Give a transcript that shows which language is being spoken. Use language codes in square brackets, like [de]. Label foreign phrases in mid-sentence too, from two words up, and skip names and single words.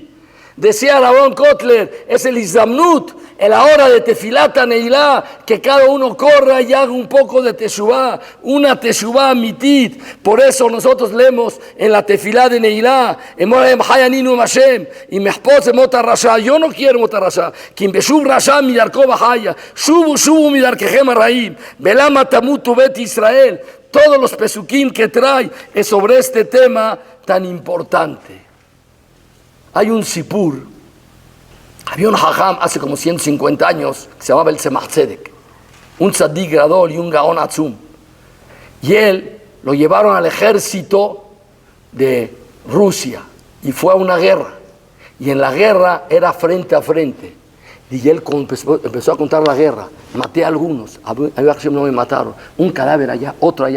[es] Decía Rabarón Kotler, es el Izamnut, en la hora de [he] תפילת נעילה, [es] que cada uno corra y haga un poco de Teshuvah, una [he] תשובה אמיתית. [es] Por eso nosotros leemos en la Tefilat de Neilá, yo no quiero [he] מות הרשע, כי אם בשוב רשע מדרכו וחיה, שובו מדרכיכם הרעים, ולמה תמותו בית ישראל. [es] Todos los pesukim que trae es sobre este tema tan importante. Hay un sipur, había un hajam hace como 150 años que se llamaba el Tzemach Tzedek, un [he] צדיק גדול [es] y un [he] גאון עצום, [es] y él lo llevaron al ejército de Rusia y fue a una guerra, y en la guerra era frente a frente, Y él empezó a contar la guerra. Maté a algunos, a Hashem no me mataron. Un cadáver allá, otro allá.